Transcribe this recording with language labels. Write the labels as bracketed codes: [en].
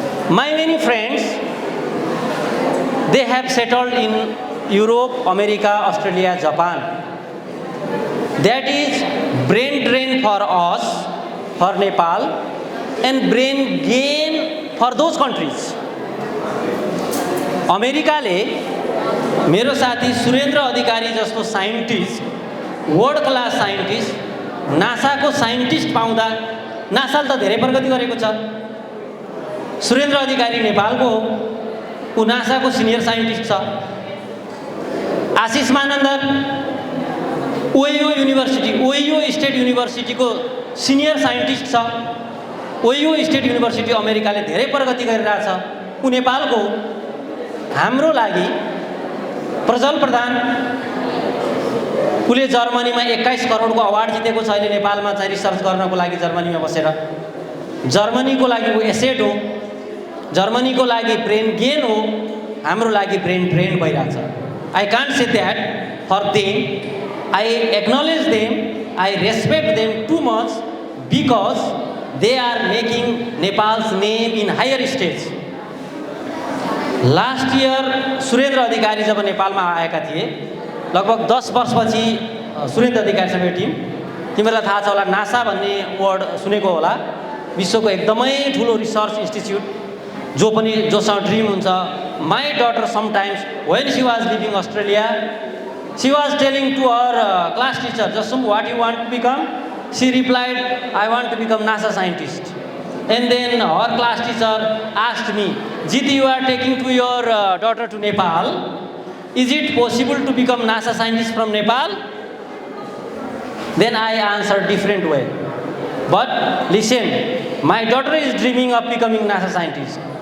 [en] My many friends, they have settled in Europe, America, Australia, Japan. That is brain drain for us, for Nepal, and brain gain for those countries. [ne] America ले मेरो साथी सुरेन्द्र अधिकारी जस्तो scientist, world class scientist, NASA को scientist पाउँदा नासाले त धेरै प्रगति गरेको छ। सुरेन्द्र अधिकारी नेपालको हो, उ नासा को सिनियर साइन्टिस्ट छ। आशिष Manandhar Ohio university, Ohio state university को सिनियर साइन्टिस्ट छ। ओहियो स्टेट युनिभर्सिटी अमेरिकाले धेरै प्रगति गरिरहेछ, उ नेपालको। हाम्रो लागि प्रज्वल प्रधान, उसले जर्मनीमा 21 करोडको अवार्ड जितेको छ अहिले नेपालमा चाहिँ रिसर्च गर्नको लागि जर्मनीमा बसेर। जर्मनीको लागि उ एसेट हो, जर्मनीको लागि ब्रेन गेन हो, हाम्रो लागि ब्रेन ड्रेन भइरहेछ। [en] I can't say that for them, I acknowledge them, I respect them too much because they are making Nepal's name in higher stage. [ne] Last year Surendra अधिकारी जब नेपालमा आएका थिए, लगभग 10 वर्षपछि सुरेन्द्र अधिकारीसँग भेट्यौँ। तिमीलाई थाहा छ होला, नासा भन्ने वर्ड सुनेको होला, विश्वको एकदमै ठुलो रिसर्च इन्स्टिट्युट, जोसँग ड्रिम हुन्छ। [en] My daughter sometimes when she was living Australia, she was telling to her class teacher, जसम what you want to become? She replied, I want to become NASA scientist. And then our class teacher asked me, Jit, you are taking to your daughter to Nepal. Is it possible to become NASA scientist from Nepal? Then I answered different way. But listen, my daughter is dreaming of becoming NASA scientist.